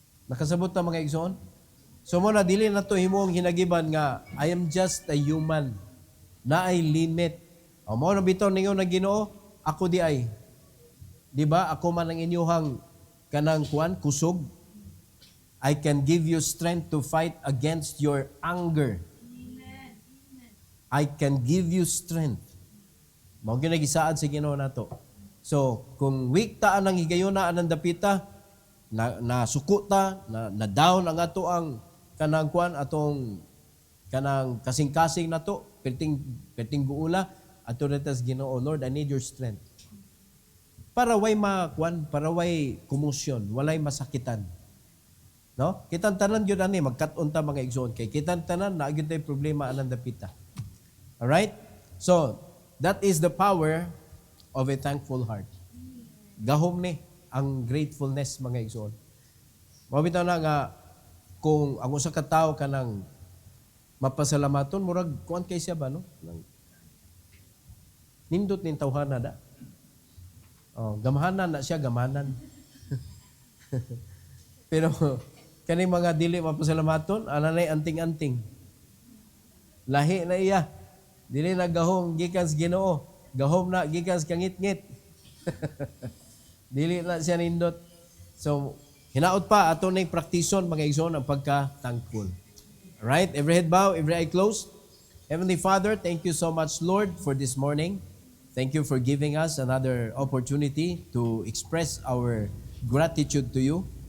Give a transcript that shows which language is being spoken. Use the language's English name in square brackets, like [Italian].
[Cebuano] Nakasabot ta mga igsoon. So mo na dili nato himong hinagiban nga [English] I am just a human [Cebuano] na ay limit. O mo na bitaw ninyo ng Ginoo, ako di ay. Di ba? Ako man ang inyuhang kanang kuan kusog. [English] I can give you strength to fight against your anger. I can give you strength. [Cebuano] Mao ginagisaad sa Ginoo nato. So, kung weak ta anang higayuna anang dapita, na suko ta, na down ang ato ang kanang kuan atong kanang kasing-kasing nato, perting buula ato retas Ginoo, [English] Lord, I need your strength. [Cebuano] Para way makuan, para way kumusyon, walay masakitan. No? Kitang tanan gyud ani magkat-on ta mga igsoon kay kitang tanan na gyud tay problema anang dapita. All right? [English] So, that is the power of a thankful heart. [Cebuano] Gahom ni ang gratefulness mga igsoon. Mabitaw na nga kung ang usa ka tawo kanang mapasalamaton murag kuan kay siya ba no? Nindot ning tawhana da. Oh, gamahanan na siya gamanan. Pero kani mga dili mapasalamaton, ananay anting-anting. Lahi na iya. Dili na gahom gikan sa Ginoo. Gahom na gikan sa kangit-ngit. Dili na siya nindot. So, hinaot pa ato ning praktison mga igsoon ang pagka-thankful. [English] Right? Every head bow, every eye closed. Heavenly Father, thank you so much, Lord, for this morning. Thank you for giving us another opportunity to express our gratitude to you.